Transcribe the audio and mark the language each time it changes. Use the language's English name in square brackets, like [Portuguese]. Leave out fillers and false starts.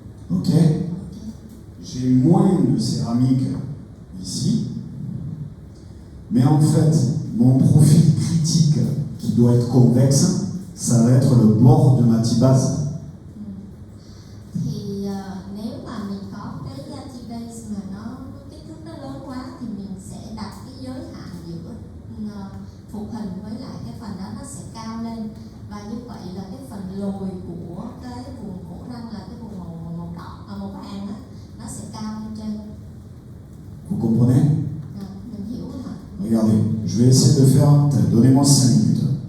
[French] Ok? J'ai moins de céramique ici. Mais en fait, mon profil critique qui doit être convexe, ça va être le bord de ma petite base. [Vietnamese] Thì nếu mà mình có cái T-base mà nó kích thước nó lớn quá thì mình sẽ đặt cái giới hạn giữa phục hình với lại cái phần đó nó sẽ cao lên, và như vậy là cái phần lồi của cái vùng cổ răng là cái vùng màu đỏ màu vàng đó, nó sẽ cao lên trên. [French] Vous comprenez? [Vietnamese] Mình hiểu hả? [French] Regardez, je vais essayer de faire, donnez-moi 5 minutes.